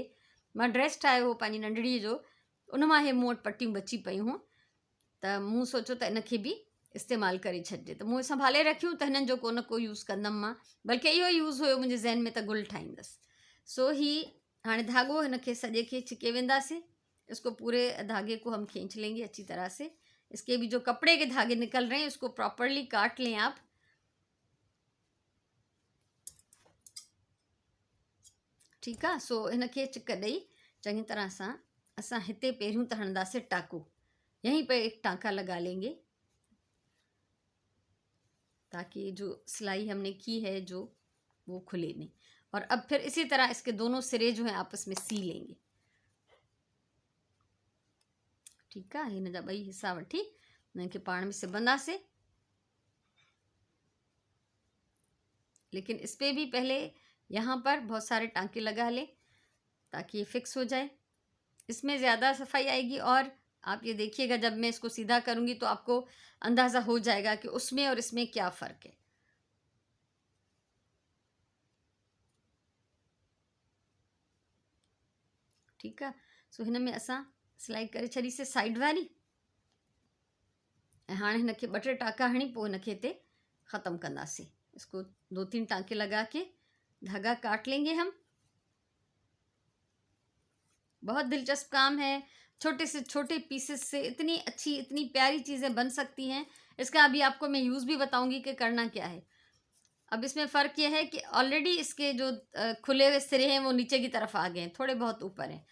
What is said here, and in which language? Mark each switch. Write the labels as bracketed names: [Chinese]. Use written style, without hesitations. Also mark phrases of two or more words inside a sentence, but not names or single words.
[Sindhi] मां ड्रेस ठाहियो हो पंहिंजी नंढड़ीअ जो, उन मां इहे मूं वटि पट्टियूं बची पयूं हुयूं, त मूं सोचियो त इनखे बि इस्तेमालु करे छॾिजे। त मूं संभाले रखियूं त हिननि जो को न को यूज़ कंदमि मां, बल्कि इहो यूज़ हुयो मुंहिंजे ज़हन में त गुल ठाहींदसि। सो ही हाणे धागो हिनखे सॼे खे छिके वेंदासीं। [Hindi] इसको पूरे धागे को हम खींच लेंगे अच्छी तरह से। इसके भी जो कपड़े के धागे निकल रहे हैं उसको प्रॉपरली काट लें आप। ठीक है। [Sindhi] सो इनके चिक ॾेई चंगी तरह सां असां हिते पहिरियों त हणंदासीं टाको, [Hindi] यहीं पे एक टांका लगा लेंगे ताकि जो सिलाई हमने की है जो वो खुले नहीं। और अब फिर इसी तरह इसके दोनों सिरे जो हैं आपस में सी लेंगे। ठीक है। [Sindhi] हिन जा ॿई हिस्सा वठी इनखे पाण में सिबंदासीं। [Hindi] लेकिन इस पे भी पहले यहाँ पर बहुत सारे टांके लगा लें ताकि ये फिक्स हो जाए। इसमें ज़्यादा सफाई आएगी और आप ये देखिएगा जब मैं इसको सीधा करूँगी तो आपको अंदाज़ा हो जाएगा कि उसमें और इसमें क्या फ़र्क है। ठीक है। [Sindhi] सो हिन में असां सिलाई करे छॾीसीं साइड वारी ऐं हाणे हिनखे 2-3 टांका हणी पोइ हिनखे हिते ख़त्म कंदासीं। [Hindi] इसको 2-3 टांके लगा के धागा काट लेंगे हम। बहुत दिलचस्प काम है। छोटे से छोटे पीसेस से इतनी अच्छी इतनी प्यारी चीज़ें बन सकती हैं। इसका अभी आपको मैं यूज़ भी बताऊंगी कि करना क्या है। अब इसमें फ़र्क यह है कि ऑलरेडी इसके जो खुले हुए सिरे हैं वो नीचे की तरफ आ गए हैं, थोड़े बहुत ऊपर हैं।